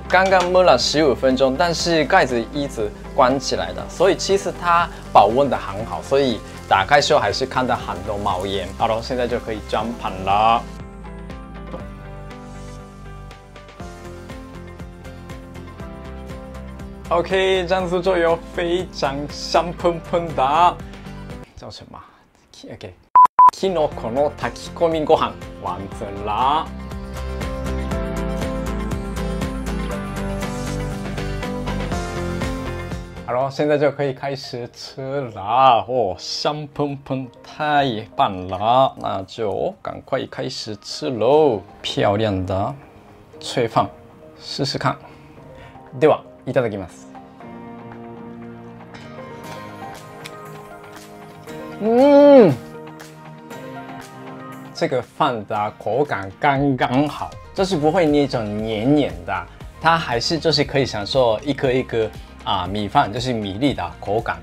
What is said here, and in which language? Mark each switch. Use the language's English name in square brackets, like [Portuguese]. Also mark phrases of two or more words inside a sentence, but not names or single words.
[Chinese] 刚刚焖了15分钟，但是盖子一直关起来的，所以其实它保温的很好，所以打开时候还是看到很多冒烟。好了，现在就可以装盘了。OK， 这样子就有非常香喷喷的。叫什么 ？OK， [Japanese] キノコの炊き込みご飯完成啦！ [Chinese] 好了，现在就可以开始吃啦！哦，香喷喷，太棒了！那就赶快开始吃喽！漂亮的炊飯，试试看。 [Japanese] ではいただきます。 [Chinese] 这个饭的口感刚刚好，就是不会那种黏黏的，它还是就是可以享受一颗一颗米饭，就是米粒的口感。